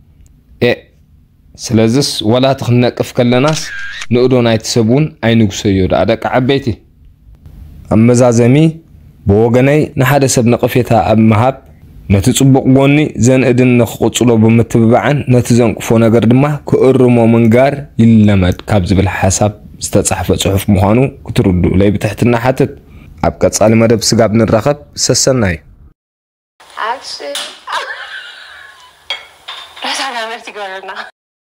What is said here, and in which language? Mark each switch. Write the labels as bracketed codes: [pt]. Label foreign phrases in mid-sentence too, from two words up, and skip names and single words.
[ti] ስለዝስ ወላ ትኽነቅፍ ከለናስ ንእዶ ናይቲ ሰብ እውን ኣይንጉሰዮ ዳ ደቂ ዓበይቲ ኣመዛዘሚ ብወገነይ ንሓደ ሰብ ነቐፌታ ኣብ ምሃብ ነቲ ጽቡቕ ጎኒ ዘንእድን ንኽቕጽሎ ብምትብባዕን ነቲ ዘንቅፎ ነገር ድማ ክእርሞ ምንጋር ይለመድ ካብ ዝብል ሓሳብ ዝተጻሕፈ ጽሑፍ ምዃኑ ክትርድኡ ለይ ብትሕትና ሓትት ኣብ ቀጻሊ መደብ ስጋብ ንራኸብ ሰሰና እዩ [en] Actually, that's how I meant to go right now.